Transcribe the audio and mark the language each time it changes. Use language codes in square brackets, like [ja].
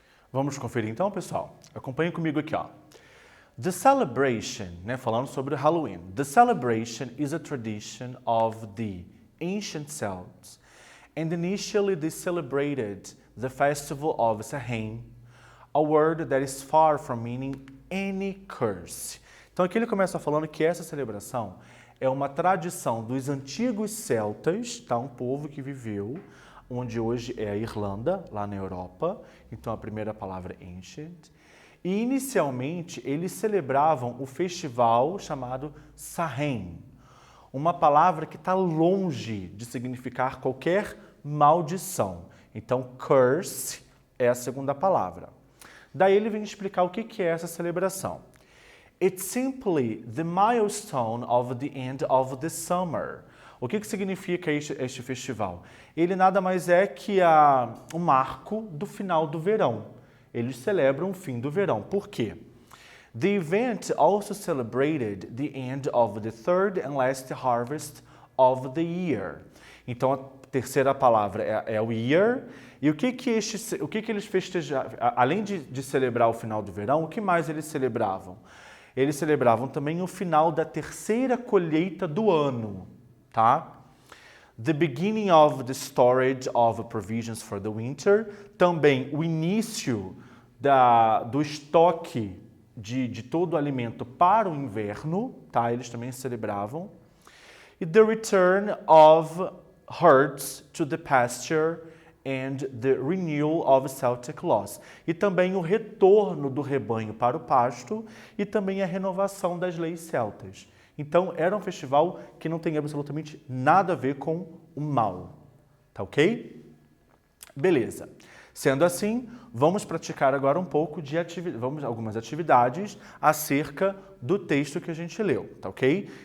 [pt] Vamos conferir então, pessoal? Acompanhem comigo aqui, ó. [en] The celebration, [pt] né, falando sobre o Halloween. [en] The celebration is a tradition of the ancient Celts, and initially they celebrated the festival of Samhain, a word that is far from meaning any curse. [pt] Então aqui ele começa falando que essa celebração é uma tradição dos antigos celtas, tá? Um povo que viveu onde hoje é a Irlanda, lá na Europa. Então a primeira palavra é ancient. E inicialmente eles celebravam o festival chamado Samhain, uma palavra que está longe de significar qualquer maldição. Então curse é a segunda palavra. Daí ele vem explicar o que é essa celebração. [en] It's simply the milestone of the end of the summer. [pt] O que significa este festival? Ele nada mais é que um marco do final do verão. Eles celebram o fim do verão. Por quê? [en] The event also celebrated the end of the third and last harvest of the year. [pt] Então, a terceira palavra é o year. E o que eles festejavam? Além de celebrar o final do verão, o que mais eles celebravam? Eles celebravam também o final da terceira colheita do ano, tá? [en] The beginning of the storage of provisions for the winter. [pt] Também o início do estoque de todo o alimento para o inverno, tá? Eles também celebravam. [en] E the return of herds to the pasture and the renewal of Celtic laws. [pt] E também o retorno do rebanho para o pasto e também a renovação das leis celtas. Então, era um festival que não tem absolutamente nada a ver com o mal. Tá ok? Beleza. Sendo assim, vamos praticar agora um pouco de algumas atividades acerca do texto que a gente leu. Tá ok?